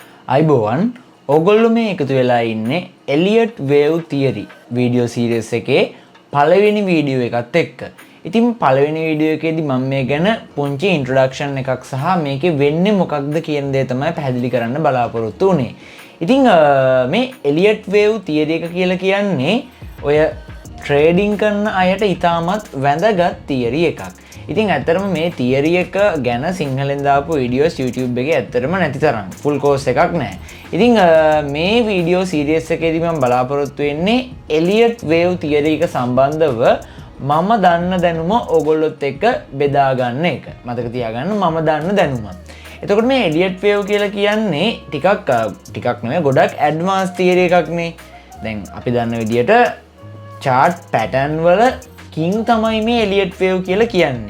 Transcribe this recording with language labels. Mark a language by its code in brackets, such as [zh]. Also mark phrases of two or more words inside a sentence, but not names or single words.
[si] අයිබෝවන් ඕගොල්ලෝ මේ එකතු වෙලා ඉන්නේ [en] Elliott wave theory video series [si] එකේ පළවෙනි වීඩියෝ එකත් එක්ක. ඉතින් පළවෙනි වීඩියෝ එකේදී මම මේ ගැන පුංචි ඉන්ට්‍රොඩක්ෂන් එකක් සහ මේකේ වෙන්නේ මොකක්ද කියන දේ තමයි පැහැදිලි කරන්න බලාපොරොත්තු වුණේ. ඉතින් මේ [en] Elliott wave theory [si] එක කියලා කියන්නේ ඔය ට්‍රේඩින් කරන අයට ඉතාමත් වැදගත් තියරි එකක්. ඉතින් ඇත්තරම මේ තියරි එක ගැන සිංහලෙන් දාපු වීඩියෝස් YouTube එකේ ඇත්තරම නැති තරම් [en] full course [si] එකක් නැහැ. ඉතින් මේ [en] video series [si] එකේදී මම බලාපොරොත්තු වෙන්නේ [en] Elliott wave theory [si] එක සම්බන්ධව මම දන්න දැනුම ඕගොල්ලොත් එක්ක බෙදා ගන්න එක. මතක තියාගන්න මම දන්න දැනුම. එතකොට මේ [en] Elliott wave [si] කියලා කියන්නේ ටිකක් නෙවෙයි ගොඩක් [en] advance theory [si] එකක්නේ. දැන් අපි දන්න විදියට [en] chart pattern [si] වල king තමයි මේ [en] Elliott wave [si] කියලා කියන්නේ.